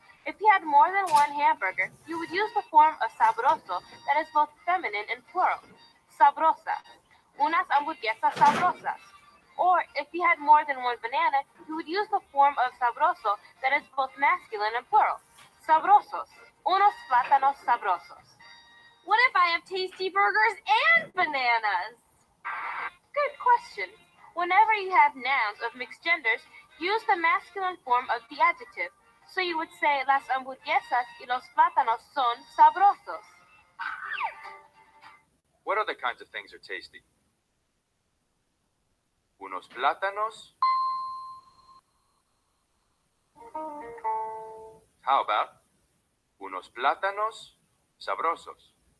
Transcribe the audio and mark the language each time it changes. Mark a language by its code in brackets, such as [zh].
[en] If you had more than one hamburger, you would use the form of sabroso that is both feminine and plural. Sabrosa. [es] Unas hamburguesas sabrosas. [en] Or if you had more than one banana, you would use the form of sabroso that is both masculine and plural. [es] Sabrosos. Unos plátanos sabrosos. [en] What if I have tasty burgers and bananas? Good question. Whenever you have nouns of mixed genders, use the masculine form of the adjective. So you would say [es] las hamburguesas y los plátanos son sabrosos. [en] What other kinds of things are tasty? [es] Unos plátanos. [en] How about [es] unos plátanos sabrosos?